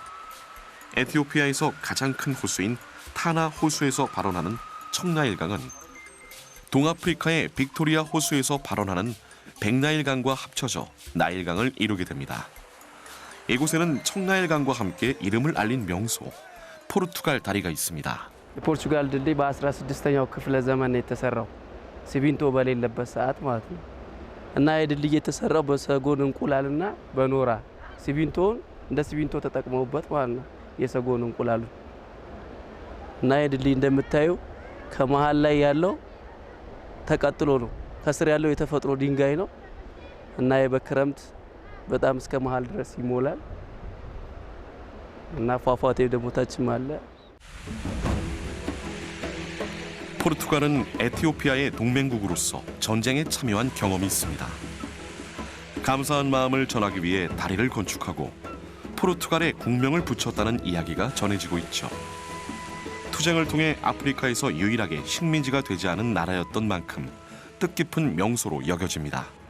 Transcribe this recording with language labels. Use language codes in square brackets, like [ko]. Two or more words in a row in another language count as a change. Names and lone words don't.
[ko] 에티오피아에서 가장 큰 호수인 타나 호수에서 발원하는 청나일강은 동아프리카의 빅토리아 호수에서 발원하는 백나일강과 합쳐져 나일강을 이루게 됩니다. 이곳에는 청나일강과 함께 이름을 알린 명소 포르투갈 다리가 있습니다. [am] የፖርቹጋል ድልድይ በ16ኛው ክፍለ ዘመን የተሰራው ሲሚንቶ በሌለበት ሰዓት ማለት ነው እና የድልድይ የተሰራው በሰጎን እንቁላልና በኖራ ሲሚንቶን እንደ ሲሚንቶ ተጠቅመውበት ማለት ነው የሰጎን እንቁላሉ እና የድልድይ እንደምታዩ ከመሃል ላይ ያለው ተቀጥሎ ነው ከስር ያለው የተፈጥሮ ድንጋይ ነው እና በክረምት በጣም እስከ መሃል ድረስ ይሞላል እና ፏፏቴው ደግሞ ታችም አለ። [ko] 포르투갈은 에티오피아의 동맹국으로서 전쟁에 참여한 경험이 있습니다. 감사한 마음을 전하기 위해 다리를 건축하고 포르투갈의 국명을 붙였다는 이야기가 전해지고 있죠. 투쟁을 통해 아프리카에서 유일하게 식민지가 되지 않은 나라였던 만큼 뜻깊은 명소로 여겨집니다.